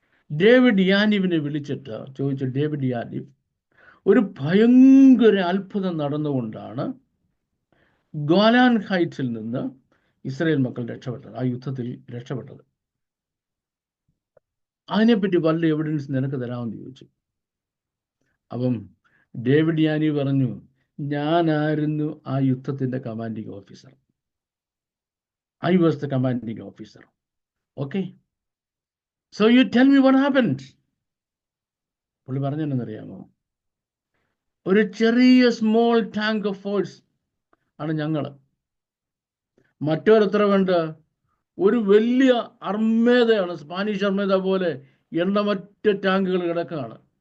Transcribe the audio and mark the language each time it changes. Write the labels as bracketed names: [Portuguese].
[Malayalam] David യാനിഫിനെ വിളിച്ചിട്ട് ചോദിച്ചു, David യാനിഫ്, ഒരു ഭയങ്കര അത്ഭുതം നടന്നുകൊണ്ടാണ് ഗോലാൻ ഹൈറ്റ്സിൽ നിന്ന് ഇസ്രായേൽ മക്കൾ രക്ഷപ്പെട്ടത്, ആ യുദ്ധത്തിൽ രക്ഷപ്പെട്ടത്. അതിനെപ്പറ്റി വല്ല എവിഡൻസ് നിനക്ക് തരാമെന്ന് ചോദിച്ചു. അപ്പം ഡേവിഡ് യാനി പറഞ്ഞു, ഞാനായിരുന്നു ആ യുദ്ധത്തിൻ്റെ commanding officer. [English] I was the commanding officer. Okay, So you tell me what happened? [Malayalam] പുള്ളി പറഞ്ഞെന്നറിയാമോ? ഒരു ചെറിയ സ്മോൾ ടാങ്ക് ഓഫ് ഫോഴ്സ് ആണ് ഞങ്ങൾ. മറ്റൊരെത്ര വേണ്ട? ഒരു വലിയ അർമേദയാണ്, സ്പാനിഷ് അർമേദ പോലെ എണ്ണമറ്റ ടാങ്കുകൾ കിടക്കുകയാണ്.